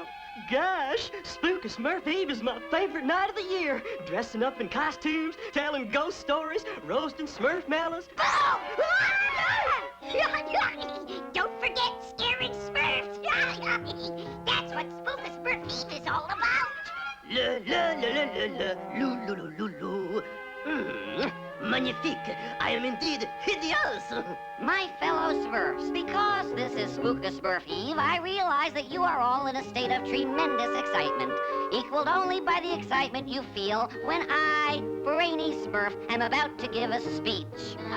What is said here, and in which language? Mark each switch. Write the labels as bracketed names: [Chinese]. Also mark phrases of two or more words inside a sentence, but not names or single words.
[English] Gosh, Spooka Smurf Eve is my favorite night of the year. Dressing up in costumes, telling ghost stories, roasting Smurf melons. Don't forget scaring Smurfs. That's what Spooka Smurf Eve is all about. La la la la la la, lou lou lou lou lou. Magnifique! I am indeed hideous! My fellow Smurfs, because this is Spooka Smurf Eve, I realize that you are all in a state of tremendous excitement, equaled only by the excitement you feel when I, Brainy Smurf, am about to give a speech.